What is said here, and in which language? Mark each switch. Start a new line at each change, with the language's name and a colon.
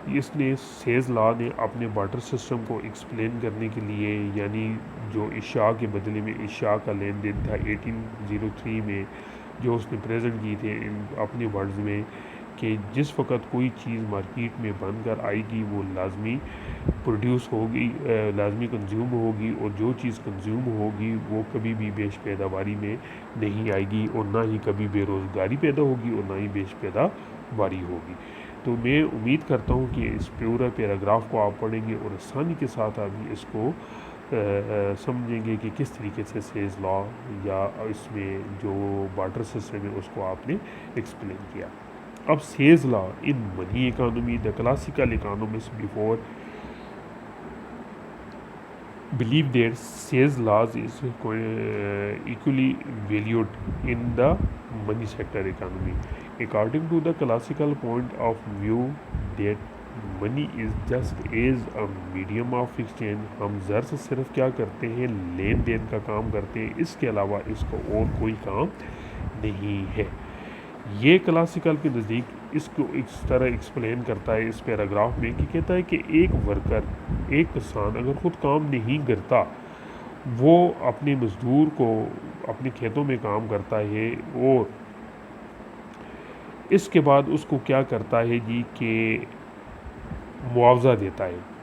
Urdu: اس نے سیز لا نے اپنے بارٹر سسٹم کو ایکسپلین کرنے کے لیے یعنی جو اشیاء کے بدلے میں اشیاء کا لین دین تھا 1803 میں جو اس نے پریزنٹ کی تھے اپنے ورڈز میں کہ جس وقت کوئی چیز مارکیٹ میں بن کر آئے گی وہ لازمی پروڈیوس ہوگی، لازمی کنزیوم ہوگی اور جو چیز کنزیوم ہوگی وہ کبھی بھی بیش پیداواری میں نہیں آئے گی اور نہ ہی کبھی بے روزگاری پیدا ہوگی اور نہ ہی بیش پیداواری ہوگی. تو میں امید کرتا ہوں کہ اس پورا پیراگراف کو آپ پڑھیں گے اور آسانی کے ساتھ آپ اس کو سمجھیں گے کہ کس طریقے سے سیز لا یا اس میں جو بارٹر سسٹم ہے اس کو آپ نے ایکسپلین کیا.
English: اب Say's law in money economy the classical economist before believe that sales laws is equally valued in the money sector economy. According to the classical point of view that money is just as a medium of exchange.
Urdu: ہم زر سے صرف کیا کرتے ہیں؟ لین دین کا کام کرتے ہیں، اس کے علاوہ اس کو اور کوئی کام نہیں ہے. یہ کلاسیکل کے نزدیک اس کو اس طرح ایکسپلین کرتا ہے اس پیراگراف میں کہ کہتا ہے کہ ایک ورکر، ایک کسان اگر خود کام نہیں کرتا وہ اپنے مزدور کو اپنے کھیتوں میں کام کرتا ہے اور اس کے بعد اس کو کیا کرتا ہے جی کہ معاوضہ دیتا ہے.